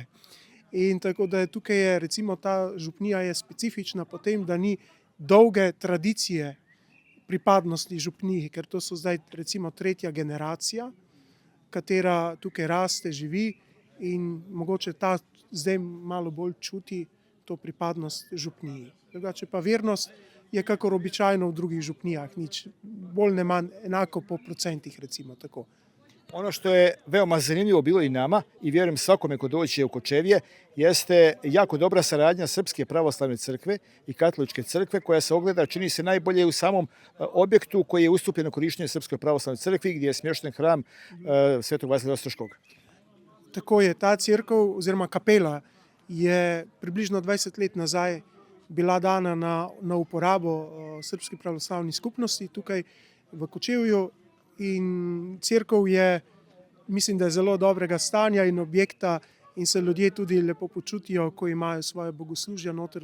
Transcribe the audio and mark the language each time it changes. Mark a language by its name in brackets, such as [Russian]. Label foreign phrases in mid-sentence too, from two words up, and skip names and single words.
[Slovenian] In tako da tukaj je, recimo, ta župnija je specifična po tem, da ni dolge tradicije pripadnosti župniji, ker to so zdaj recimo tretja generacija, katera tukaj raste, živi in mogoče ta zdaj malo bolj čuti to pripadnost župniji. Drugače pa vernost je kakor običajno v drugih župnijah, nič bolj ne manj enako po procentih, recimo tako. [Serbian] Ono što je veoma zanimljivo bilo i nama i vjerujem svakome ko dođe u Kočevje jeste jako dobra saradnja Srpske pravoslavne crkve i Katoličke crkve koja se ogleda, čini se, najbolje u samom objektu koji je ustupljen na korištenje Srpskoj pravoslavnoj crkvi gdje je smješten hram Svetog Vasilija Ostroškog. [Slovenian] Tako je, ta cerkev oziroma kapela je približno 20 let nazaj bila dana na uporabo Srpski pravoslavni skupnosti tukaj v Kočevju. In cerkev je, mislim, da je zelo dobrega stanja in objekta in se ljudje tudi lepo počutijo, ko imajo svoje bogoslužja noter.